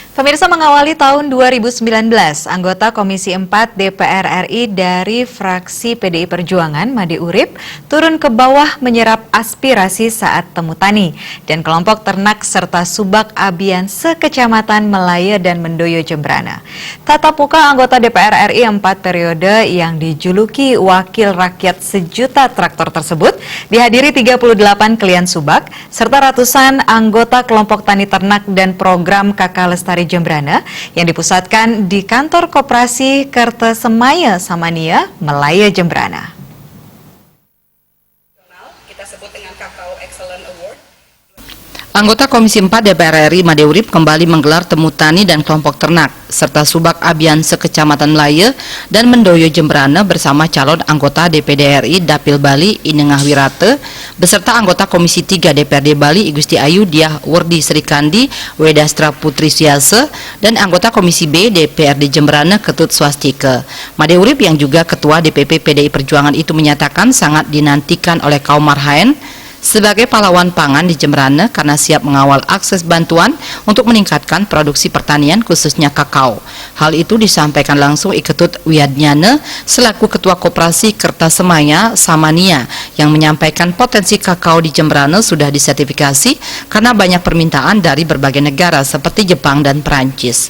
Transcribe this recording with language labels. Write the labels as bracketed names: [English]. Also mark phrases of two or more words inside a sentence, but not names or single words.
[Indonesian] Pemirsa, mengawali tahun 2019, anggota Komisi 4 DPR RI dari fraksi PDI Perjuangan, Made Urip, turun ke bawah menyerap aspirasi saat temu tani dan kelompok ternak serta subak abian sekecamatan Melaya dan Mendoyo Jembrana. Tatap muka anggota DPR RI 4 periode yang dijuluki Wakil Rakyat Sejuta Traktor tersebut dihadiri 38 klien subak serta ratusan anggota kelompok tani ternak dan program Kakak Lestari Jembrana yang dipusatkan di kantor Koperasi Kertesemaya Samania, Melaya Jembrana. Kita sebut dengan Kakao Excellent Award. Anggota Komisi 4 DPR RI Made Urip kembali menggelar temu tani dan kelompok ternak serta subak abian sekecamatan Melaya dan Mendoyo Jembrana bersama calon anggota DPD RI Dapil Bali Inengah Wirate beserta anggota Komisi 3 DPRD Bali Igusti Ayu Diah Wardi Srikandi Wedastra Putri Siase dan anggota Komisi B DPRD Jembrana Ketut Swastike. Made Urip yang juga Ketua DPP PDI Perjuangan itu menyatakan sangat dinantikan oleh kaum Marhaen sebagai pahlawan pangan di Jembrana karena siap mengawal akses bantuan untuk meningkatkan produksi pertanian khususnya kakao. Hal itu disampaikan langsung Iketut Wiadnyana selaku Ketua Koperasi Kertesemaya Samania yang menyampaikan potensi kakao di Jembrana sudah disertifikasi karena banyak permintaan dari berbagai negara seperti Jepang dan Perancis.